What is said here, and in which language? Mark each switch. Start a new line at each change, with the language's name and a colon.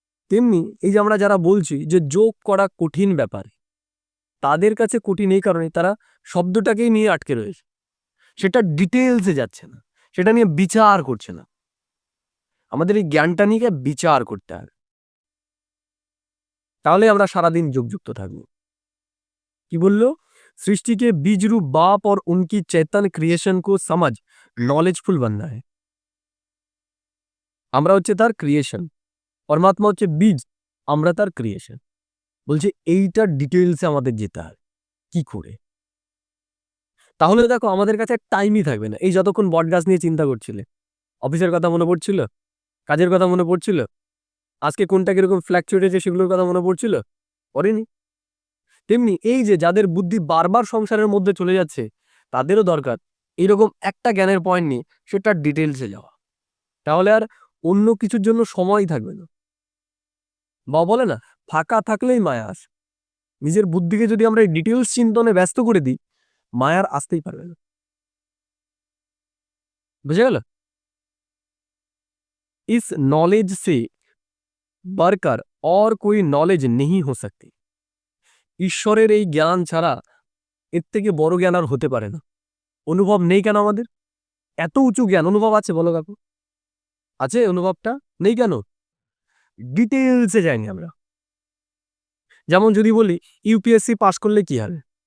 Bangla: তেমনি এই যে আমরা যারা বলছি যে যোগ করা কঠিন ব্যাপার, তাদের কাছে কঠিন এই কারণে তারা শব্দটাকেই নিয়ে আটকে রয়েছে, সেটা ডিটেলসে যাচ্ছে না, সেটা নিয়ে বিচার করছে না। আমাদের এই জ্ঞানটা নিয়ে বিচার করতে হবে, তাহলে আমরা সারাদিন যোগযুক্ত থাকবো। কি বললো?
Hindi: सृष्टि के बीज रूप बाप और उनकी चैतन्य क्रिएशन को समझ नॉलेजफुल बनना है।
Bangla: আমরা হচ্ছে তার ক্রিয়েশন, পরমাত্মা হচ্ছে বীজ, আমরা তার ক্রিয়েশন। বলছে এইটার ডিটেলসে আমাদের যেতে হবে কি করে। তাহলে দেখো আমাদের কাছে টাইমই থাকবে না। এই যতক্ষণ বটগাছ নিয়ে চিন্তা করছিলে, অফিসের কথা মনে পড়ছিল, কাজের কথা মনে পড়ছিল, আজকে কোনটা কিরকম ফ্ল্যাকচুয়েট হয়েছে সেগুলোর কথা মনে পড়ছিল, পড়েনি? তেমনি এই যে যাদের বুদ্ধি বারবার সংসারের মধ্যে চলে যাচ্ছে, তাদেরও দরকার এইরকম একটা জ্ঞানের পয়েন্ট নিয়ে সেটার ডিটেলসে যাওয়া। তাহলে আর অন্য কিছুর জন্য সময়ই থাকবে না। বা বলে না, ফাঁকা থাকলেই মায়া আসে। নিজের বুদ্ধিকে যদি আমরা এই ডিটেলস চিন্তনে ব্যস্ত করে দিই, মায়ার আসতেই পারবে না। বুঝে গেল?
Hindi: इस नॉलेज से बढ़कर और कोई नॉलेज नहीं हो सकती।
Bangla: ঈশ্বরের এই জ্ঞান ছাড়া এর থেকে বড় জ্ঞান আর হতে পারে না। অনুভব নেই কেন আমাদের? এত উঁচু জ্ঞান অনুভব আছে বলো কাকু? আছে অনুভবটা? নেই কেন? ডিটেলসে যাইনি আমরা। যেমন যদি বলি ইউপিএসসি পাস করলে কি হবে?